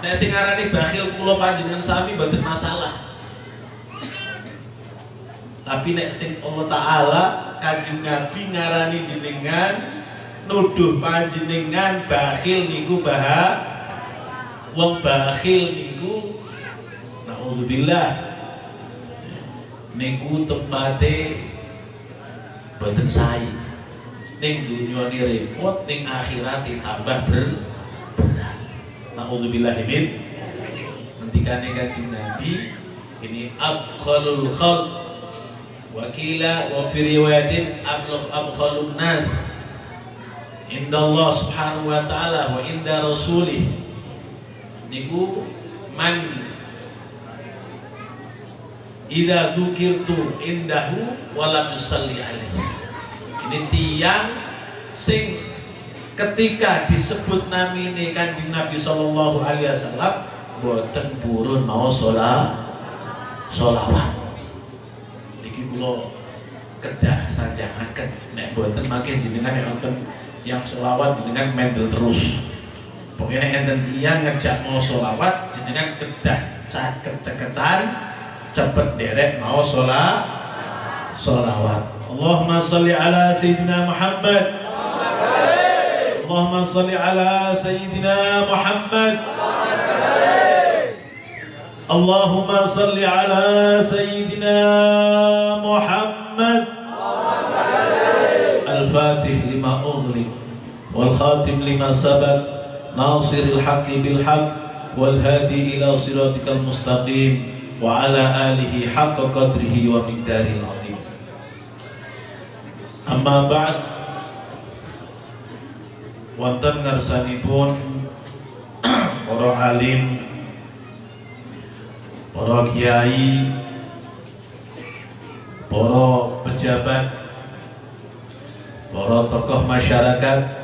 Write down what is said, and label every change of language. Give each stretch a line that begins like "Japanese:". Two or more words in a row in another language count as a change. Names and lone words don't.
Javanese: Nek sing ngarani bakhil kula panjenengan sami mboten masalah. Tapi nek sing Allah Ta'ala Kanjeng Nabi ngarani jenengan nuduh panjenengan bakhil niku wong bakhil niku naudzubillah niku tempate boten sae. Ning dunya ni repot, ning akhirat tambah berat.
Arabic: نعوذ بالله من.
Javanese: Ngendikane Kanjeng Nabi ini
Arabic: أبخل الخلق وقيل وفي رواية أبخل الناس عند الله سبحانه وتعالى وعند رسوله niku من إذا ذكرت عنده ولم يصل عليه.
Javanese: Ini tiang sing ketika disebut namine Kanjeng Nabi
Arabic: صلى الله عليه وسلم
Javanese: boten purun mau sholawat. Niki kula kedah sanjangaken nek boten mangke jenengan wonten yang sholawat jenengan mendel terus. Pokoknya enten tiyang ngejak mau sholawat jenengan kedah caket-ceketan cepet derek mau sholawat.
Arabic: اللهم صل على سيدنا محمد. اللهم صل على سيدنا محمد. اللهم صل على سيدنا محمد. الفاتح لما أغلق والخاتم لما سبق ناصر الحق بالحق والهادي إلى صراطك المستقيم وعلى آله حق قدره ومقداره العظيم. أما بعد,
Javanese: wonten ngarsanipun para alim, para kiai, para pejabat, para tokoh masyarakat